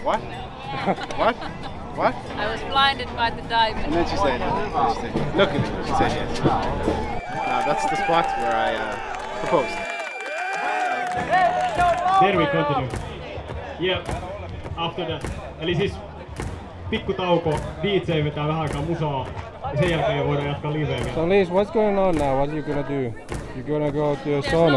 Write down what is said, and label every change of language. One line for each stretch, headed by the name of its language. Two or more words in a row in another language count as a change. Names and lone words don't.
English: She said, what? What? What? I was blinded by the diamond. And then she said, look at me. She said yes. That's the spot where I proposed. Then we continue. Yeah, after that.
Finnish: Eli siis pikku tauko, DJ vetää vähän aikaa musaa ja sen jälkeen voidaan jatkaa liveen.
English: So Liis, what's going on now? What are you gonna do? You're gonna go to a There's sauna?